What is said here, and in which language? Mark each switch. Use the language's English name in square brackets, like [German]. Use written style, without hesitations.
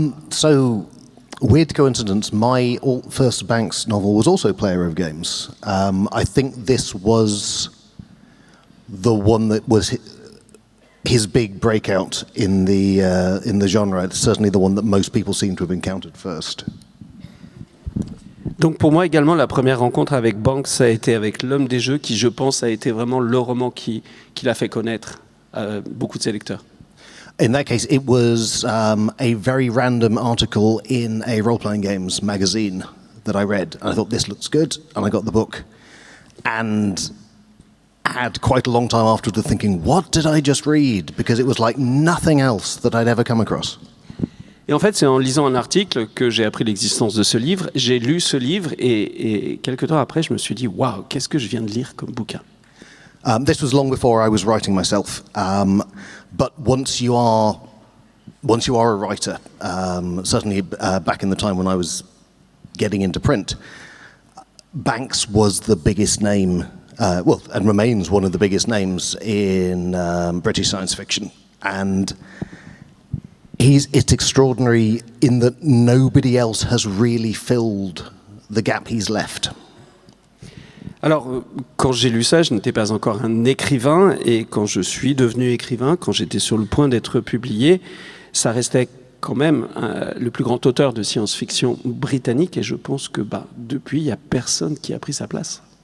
[English] So, weird coincidence, my first Banks novel was also Player of Games. I think this was the one that was his big breakout in the genre. It's certainly the one that most people seem to have encountered first. [French] Donc pour moi également, la première rencontre avec Banks, ça a été avec L'Homme des Jeux, qui je pense a été vraiment le roman qui l'a fait connaître à beaucoup de ses lecteurs. [English] In that case, it was a very random article in a role-playing games magazine that I read. And I thought, this looks good. And I got the book. And had quite a long time afterwards of thinking, what did I just read? Because it was like nothing else that I'd ever come across. [French] Et en fait, c'est en lisant un article que j'ai appris l'existence de ce livre. J'ai lu ce livre et quelques temps après, je me suis dit, waouh, qu'est-ce que je viens de lire comme bouquin? [English] This was long before I was writing myself. But once you are a writer, certainly back in the time when I was getting into print, Banks was the biggest name, and remains one of the biggest names in British science fiction. And it's extraordinary in that nobody else has really filled the gap he's left. [French] Alors, quand j'ai lu ça, je n'étais pas encore un écrivain, et quand je suis devenu écrivain, quand j'étais sur le point d'être publié, ça restait quand même le plus grand auteur de science-fiction britannique, et je pense que depuis, il n'y a personne qui a pris sa place.